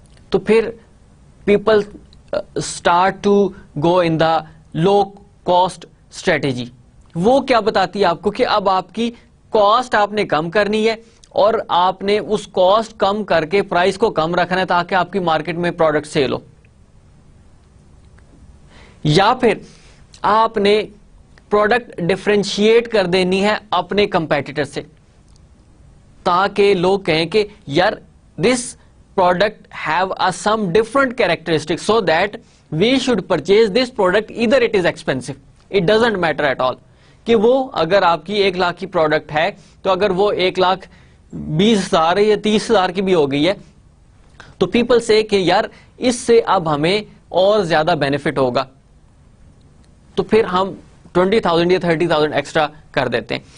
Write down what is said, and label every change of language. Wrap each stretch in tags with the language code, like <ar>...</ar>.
<ur>تو پھر</ur> <en>People start to go in the low cost strategy.</en> <ur>وہ کیا بتاتی ہے آپ کو کہ اب آپ کی کاسٹ آپ نے کم کرنی ہے اور آپ نے اس کاسٹ کم کر کے پرائس کو کم رکھنا ہے تاکہ آپ کی مارکیٹ میں پروڈکٹ سیل ہو. یا پھر آپ نے پروڈکٹ ڈفرینشیٹ کر دینی ہے اپنے کمپیٹیٹر سے تاکہ لوگ کہیں کہ یار</ur> <en>This product have some different characteristics so that we should purchase this product, either it is expensive, it doesn't matter at all.</en> <ur>کہ وہ اگر آپ کی 1 لاکھ کی پروڈکٹ ہے تو اگر وہ 1,20,000 یا 30,000 کی بھی ہو گئی ہے تو پیپل سے کہ یار اس سے اب ہمیں اور زیادہ بینیفٹ ہوگا, تو پھر ہم 20,000 یا 30,000 ایکسٹرا کر دیتے ہیں.</ur>